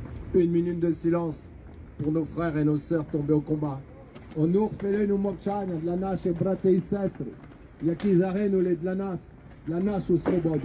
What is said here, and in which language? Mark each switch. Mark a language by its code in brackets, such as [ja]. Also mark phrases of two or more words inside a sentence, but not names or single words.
[fr] Une minute de silence pour nos frères et nos sœurs tombés au combat. [uk] Онур хвилину мовчання для наших братів і сестри, які загинули для нашу свободу.